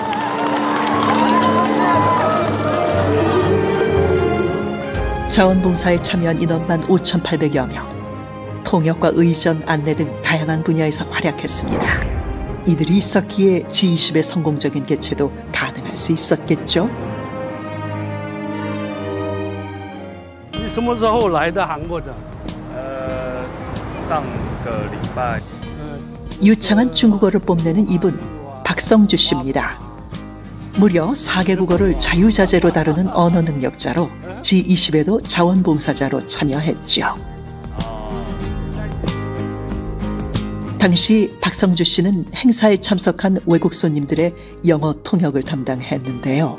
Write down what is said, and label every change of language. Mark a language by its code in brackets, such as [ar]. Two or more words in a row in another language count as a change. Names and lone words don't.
[ko] 자원봉사에 참여한 인원만 5,800여 명. 통역과 의전, 안내 등 다양한 분야에서 활약했습니다. 이들이 있었기에 G20의 성공적인 개최도 가능할 수 있었겠죠? [zh] 你什么时候来的韩国的？上个礼拜。 [ko] 유창한 중국어를 뽐내는 이분 박성주 씨입니다. 무려 4개 국어를 자유자재로 다루는 언어 능력자로 G20에도 자원봉사자로 참여했죠. 당시 박성주 씨는 행사에 참석한 외국 손님들의 영어 통역을 담당했는데요.